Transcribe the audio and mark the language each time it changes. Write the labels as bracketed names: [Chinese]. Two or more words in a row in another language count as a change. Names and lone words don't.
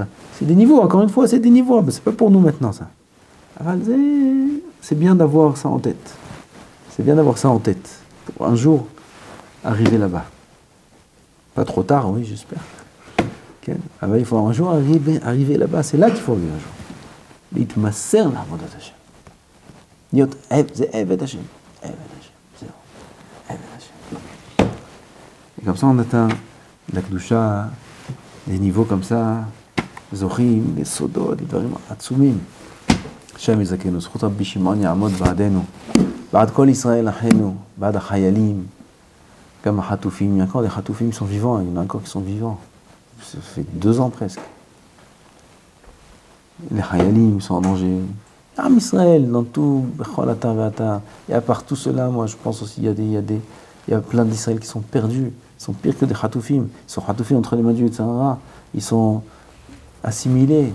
[French] C'est des niveaux, encore une fois, c'est des niveaux. Mais c'est pas pour nous maintenant, ça. C'est bien d'avoir ça en tête. C'est bien d'avoir ça en tête. Pour un jour, arriver là-bas. Pas trop tard, oui, j'espère. Okay. Il faut un jour arriver là-bas. C'est là qu'il faut arriver un jour. [Hebrew] להתמסר לעבודת השם. להיות זה עבד השם. עבד השם. זהו. עבד השם. [French] Et comme ça, on atteint la Kedusha, des niveaux comme ça, זוכים, des סודות, des [Hebrew] דברים עצומים. השם יזכנו, זכות רבי שמעון יעמוד בעדנו, בעד כל ישראל אחינו, בעד החיילים, גם החטופים. [French] Il y a encore des חטופים qui sont vivants, il y en a encore qui sont vivants. Ça fait 2 ans presque. Les Hayalim sont en danger. Am Israël, dans tout, il y a partout cela, moi je pense aussi, il y a plein d'Israël qui sont perdus, ils sont pires que des Khatoufim, ils sont Khatoufim entre les mains du Yitzhara, ils sont assimilés.